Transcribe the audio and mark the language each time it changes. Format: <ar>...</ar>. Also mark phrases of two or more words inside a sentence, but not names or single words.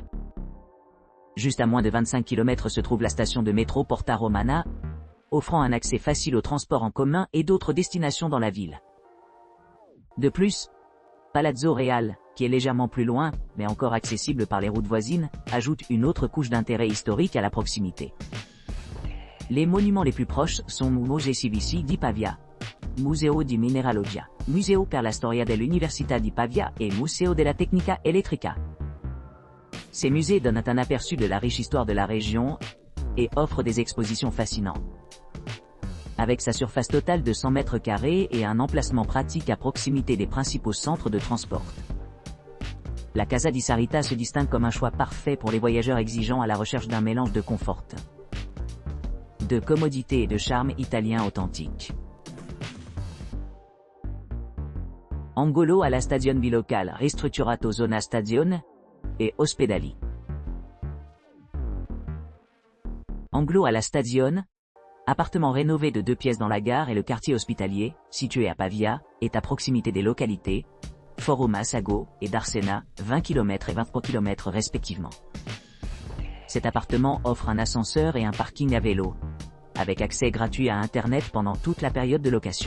<fr>Juste à moins de 25 km se trouve la station de métro Porta Romana, offrant un accès facile aux transports en commun et d'autres destinations dans la ville. De plus, Palazzo Real, qui est légèrement plus loin, mais encore accessible par les routes voisines, ajoute une autre couche d'intérêt historique à la proximité. Les monuments les plus proches sont Musei Civici di Pavia, Museo di Mineralogia, Museo per la Storia dell'Università di Pavia et Museo della Tecnica Elettrica. Ces musées donnent un aperçu de la riche histoire de la région et offrent des expositions fascinantes. Avec sa surface totale de 100 mètres carrés et un emplacement pratique à proximité des principaux centres de transport, la Casa di Sarita se distingue comme un choix parfait pour les voyageurs exigeants à la recherche d'un mélange de confort, de commodité et de charme italien authentique.</fr> <it>Angolo alla Stazione bilocale ristrutturato zona stazione et ospedali.</it> <fr>Anglo alla Stazione, appartement rénové de 2 pièces dans la gare et le quartier hospitalier, situé à Pavia, est à proximité des localités Forum Massago et d'Arsena, 20 km et 23 km respectivement. Cet appartement offre un ascenseur et un parking à vélo, avec accès gratuit à Internet pendant toute la période de location.</fr>